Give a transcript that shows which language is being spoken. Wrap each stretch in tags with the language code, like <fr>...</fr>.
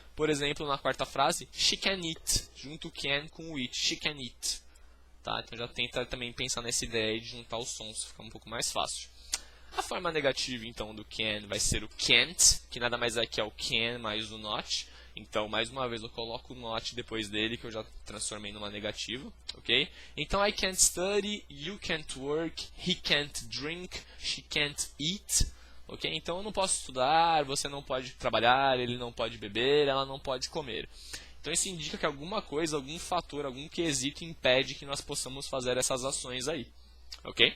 <pt>Por exemplo, na quarta frase,</pt> <en>she can eat,</en> <pt>junto o can com o it, she can eat. Tá? Então já tenta também pensar nessa ideia de juntar os sons, fica um pouco mais fácil. A forma negativa então do can vai ser o can't, que nada mais é que é o can mais o not. Então, mais uma vez, eu coloco o not depois dele, que eu já transformei numa negativa, ok?</pt> <en>Então, I can't study, you can't work, he can't drink, she can't eat, ok?</en> <pt>Então, eu não posso estudar, você não pode trabalhar, ele não pode beber, ela não pode comer. Então, isso indica que alguma coisa, algum fator, algum quesito impede que nós possamos fazer essas ações aí, ok?</pt>